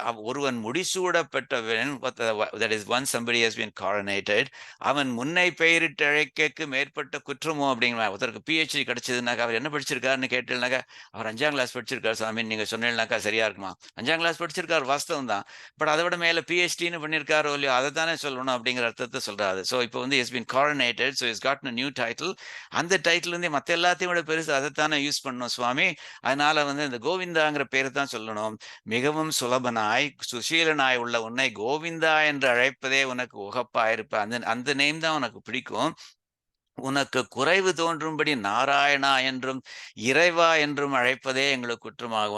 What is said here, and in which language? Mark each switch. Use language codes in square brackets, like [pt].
[ta] ஒருவன் முடிசூடப்பட்டவன், [en] that is once somebody has been coronated, [ta] அவன் முன்னை பெயரிட்டு அழைக்கக்கு மேற்பட்ட குற்றமோ அப்படிங்கிற ஒருத்தருக்கு PhD கிடைச்சதுனாக்கா அவர் என்ன படிச்சிருக்காருன்னு கேட்டேன்னாக்கா அவர் 5ஆம் கிளாஸ் படிச்சிருக்காரு சாமி நீங்க சொன்னீங்கன்னாக்கா சரியா இருக்குமா? 5ஆம் கிளாஸ் படிச்சிருக்காரு வாஸ்தவம் தான். பட் அதை விட மேல PhDன்னு பண்ணியிருக்காரோ இல்லையோ அதை தானே சொல்லணும் அப்படிங்கிற அர்த்தத்தை சொல்றாரு. [en] so [ta] இப்போ வந்து [en] Is been coronated, so he's gotten a new title. [ta] அந்த டைட்டில் வந்து மற்ற எல்லாத்தையும் விட பெருசு, அதைத்தானே யூஸ் பண்ணணும் சுவாமி. அதனால வந்து இந்த கோவிந்தாங்கிற பேரை தான் சொல்லணும். மிகவும் சுலபனாய் சுசீலனாய் உள்ள உன்னை கோவிந்தா என்று அழைப்பதே உனக்கு உகப்பாயிருப்ப. அந்த அந்த நேம் தான் உனக்கு பிடிக்கும். உனக்கு குறைவு தோன்றும்படி நாராயணா என்றும் இறைவா என்றும் அழைப்பதே எங்களுக்கு குற்றமாகும்.